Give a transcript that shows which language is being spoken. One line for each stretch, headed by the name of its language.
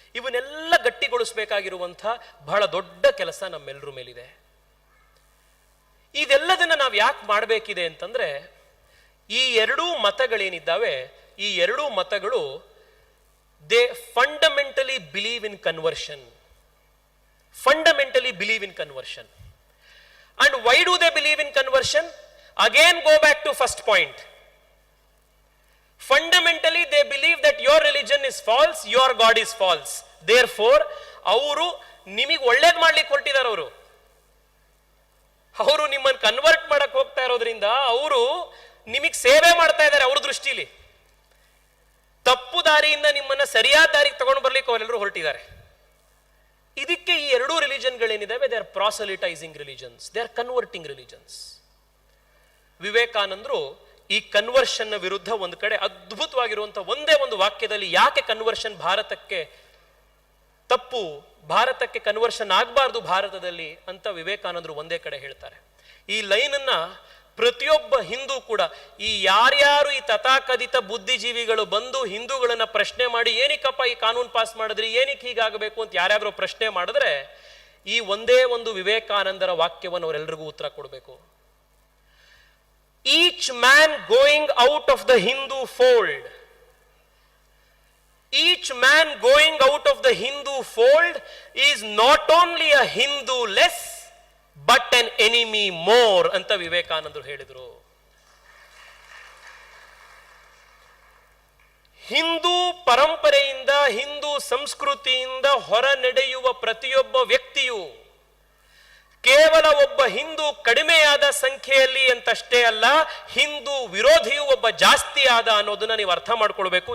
Kannada: ಇವನ್ನೆಲ್ಲ ಗಟ್ಟಿಗೊಳಿಸಬೇಕಾಗಿರುವಂತಹ ಬಹಳ ದೊಡ್ಡ ಕೆಲಸ ನಮ್ಮೆಲ್ಲರ ಮೇಲಿದೆ. ಇದೆಲ್ಲದನ್ನ ನಾವು ಯಾಕೆ ಮಾಡಬೇಕಿದೆ ಅಂತಂದ್ರೆ, ಈ ಎರಡೂ ಮತಗಳೇನಿದ್ದಾವೆ, ಈ ಎರಡೂ ಮತಗಳು
English: They fundamentally believe in conversion. Fundamentally believe in conversion. And why do they believe in conversion? Again go back to first point. Fundamentally they believe that your religion is false, your god is false. Therefore
Kannada: ಅವರು ನಿಮಗೆ ಒಳ್ಳೇದ್ ಮಾಡ್ಲಿಕ್ಕೆ ಹೊರಟಿದ್ದಾರೆ. ಅವರು ನಿಮ್ಮನ್ನು convert ಮಾಡಕ್ ಹೋಗ್ತಾ ಇರೋದ್ರಿಂದ ಅವರು ನಿಮಗೆ ಸೇವೆ ಮಾಡ್ತಾ ಇದ್ದಾರೆ. ಅವ್ರ ದೃಷ್ಟಿಲಿ ತಪ್ಪು ದಾರಿಯಿಂದ ನಿಮ್ಮನ್ನ ಸರಿಯಾದ ದಾರಿಗೆ ತಗೊಂಡು ಬರ್ಲಿಕ್ಕೆ ಅವರೆಲ್ಲರೂ ಹೊರಟಿದ್ದಾರೆ. ಇದಕ್ಕೆ ಈ ಎರಡೂ ರಿಲಿಜನ್ಗಳೇನಿದಾವೆ,
English: They are proselytising religions, they are converting religions.
Kannada: ವಿವೇಕಾನಂದರು ಈ ಕನ್ವರ್ಷನ್ ವಿರುದ್ಧ ಒಂದು ಕಡೆ ಅದ್ಭುತವಾಗಿರುವಂತಹ ಒಂದೇ ಒಂದು ವಾಕ್ಯದಲ್ಲಿ ಯಾಕೆ ಕನ್ವರ್ಷನ್ ಭಾರತಕ್ಕೆ ತಪ್ಪು, ಭಾರತಕ್ಕೆ ಕನ್ವರ್ಷನ್ ಆಗಬಾರ್ದು ಭಾರತದಲ್ಲಿ ಅಂತ ವಿವೇಕಾನಂದರು ಒಂದೇ ಕಡೆ ಹೇಳ್ತಾರೆ. ಈ ಲೈನ್ ಅನ್ನ ಪ್ರತಿಯೊಬ್ಬ ಹಿಂದೂ ಕೂಡ, ಈ ಯಾರ್ಯಾರು ಈ ತಥಾಕಥಿತ ಬುದ್ಧಿಜೀವಿಗಳು ಬಂದು ಹಿಂದೂಗಳನ್ನ ಪ್ರಶ್ನೆ ಮಾಡಿ ಏನಕ್ಕಪ್ಪ ಈ ಕಾನೂನು ಪಾಸ್ ಮಾಡಿದ್ರಿ, ಏನಕ್ಕೆ ಹೀಗಾಗಬೇಕು ಅಂತ ಯಾರ್ಯಾರು ಪ್ರಶ್ನೆ ಮಾಡಿದ್ರೆ ಈ ಒಂದೇ ಒಂದು ವಿವೇಕಾನಂದರ ವಾಕ್ಯವನ್ನು ಅವರೆಲ್ಲರಿಗೂ ಉತ್ತರ ಕೊಡಬೇಕು.
English: each man going out of the Hindu fold, each man going out of the Hindu fold is not only a Hindu less but an enemy more
Kannada: ಅಂತ ವಿವೇಕಾನಂದರು ಹೇಳಿದರು. ಹಿಂದೂ ಪರಂಪರೆಯಿಂದ, ಹಿಂದೂ ಸಂಸ್ಕೃತಿಯಿಂದ ಹೊರ ನಡೆಯುವ ಪ್ರತಿಯೊಬ್ಬ ವ್ಯಕ್ತಿಯು ಕೇವಲ ಒಬ್ಬ ಹಿಂದೂ ಕಡಿಮೆಯಾದ ಸಂಖ್ಯೆಯಲ್ಲಿ ಅಂತಷ್ಟೇ ಅಲ್ಲ, ಹಿಂದೂ ವಿರೋಧಿಯು ಒಬ್ಬ ಜಾಸ್ತಿ ಆದ ಅನ್ನೋದನ್ನ ನೀವು ಅರ್ಥ ಮಾಡ್ಕೊಳ್ಬೇಕು.